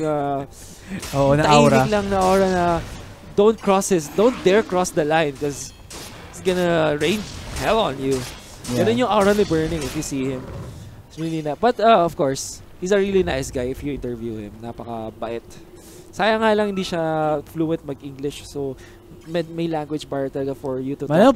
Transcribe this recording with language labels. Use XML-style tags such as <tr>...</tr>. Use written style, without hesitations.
<tl>Na aura. Tahimik lang na aura na</tl> <en>don't dare cross the line because it's gonna rain hell on you.</en> <tl>Ganun yung aura ni Burning</tl> <en>if you see him. It's really not. But of course, he's a really nice guy if you interview him.</en> <tl>Napaka-bait. Sayang nga lang hindi siya fluent mag-English. So, may language barrier talaga</tl> <en>for you to talk.</en>